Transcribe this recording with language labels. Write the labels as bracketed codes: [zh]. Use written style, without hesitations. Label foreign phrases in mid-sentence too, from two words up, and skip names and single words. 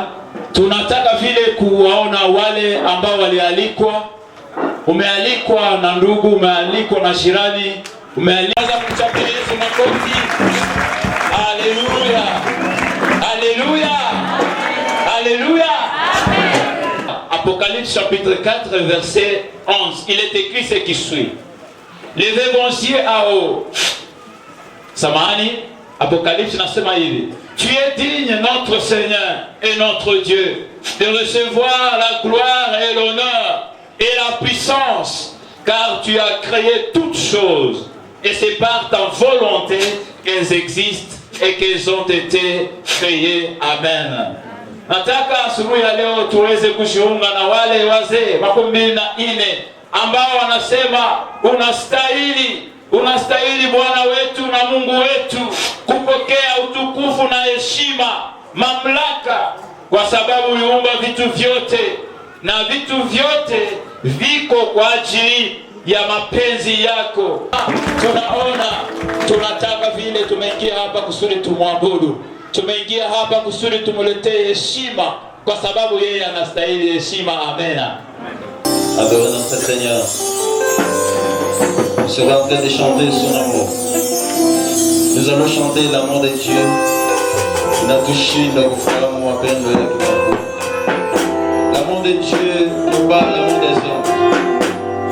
[sw] Tunataka vile kuwaona wale ambao walialikwa. Umealikwa na ndugu, umealikwa na jirani, umealikwa kuchapa Yesu makofi. Haleluya. Haleluya. Haleluya. [fr] Apocalypse chapitre 4 verset 11. Il est écrit ce qui suit. Levez vos yeux à haut. [sw] Samani, Apocalypse nasema hivi. [fr] Tu es digne, notre Seigneur et notre Dieu, de recevoir la gloire et l'honneur et la puissance, car tu as créé toutes choses, et c'est par ta volonté qu'elles existent et qu'elles ont été créées. Amen. [sw] Nataka asubuhi ya leo tuweze kujiunga na wale wazee 24 ambao wanasema unastahili Bwana wetu na Mungu wetu kupokea utukufu na heshima, mamlaka, kwa sababu uliumba vitu vyote na vitu vyote viko kwa ajili ya mapenzi yako. Tunataka vile tumeingia hapa kusudi tumwabudu. Tumeingia hapa kusudi tumuletee heshima kwa sababu yeye anastahili heshima. Amen. [fr] Adorez notre Seigneur. On sera en train de chanter son amour. Nous allons chanter l'amour de Dieu. L'amour de Dieu n'est pas l'amour des hommes.